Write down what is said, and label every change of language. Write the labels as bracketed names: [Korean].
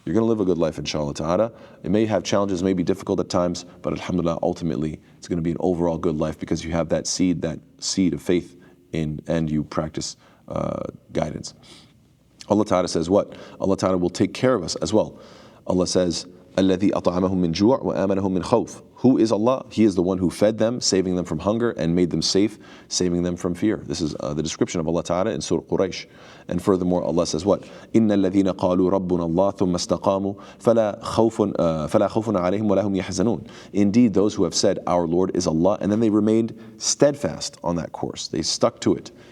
[English] You're going to live a good life, inshallah ta'ala. It may have challenges, may be difficult at times, but alhamdulillah, ultimately, it's going to be an overall good life because you have that seed of faith in, and you practice guidance. Allah ta'ala says what? Allah ta'ala will take care of us as well. Allah says, [Arabic] الَّذِي أَطْعَمَهُم مِّن جُوعٍ وَآمَنَهُم مِّن خَوْفٍ. [English] Who is Allah? He is the one who fed them, saving them from hunger, and made them safe, saving them from fear. This is the description of Allah Ta'ala in Surah Quraysh. And furthermore, Allah says what? [Arabic] إِنَّ الَّذِينَ قَالُوا رَبُّنَا اللَّهُ ثُمَّ اسْتَقَامُوا فَلَا خَوْفٌ عَلَيْهِمْ وَلَا هُمْ يَحْزَنُونَ. [English] Indeed, those who have said, our Lord is Allah, and then they remained steadfast on that course. They stuck to it.